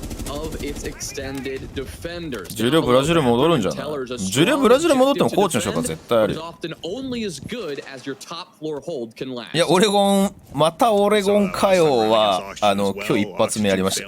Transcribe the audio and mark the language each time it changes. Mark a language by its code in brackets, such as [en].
[en] of its extended defenders. [ja] ジュリオブラジル戻るんじゃない？ジュリオブラジル戻ってもコーチの人が絶対ある。 [en] Is often only as good as your top floor hold can last. [ja] いや、オレゴン、またオレゴンかよは、今日一発目やりました。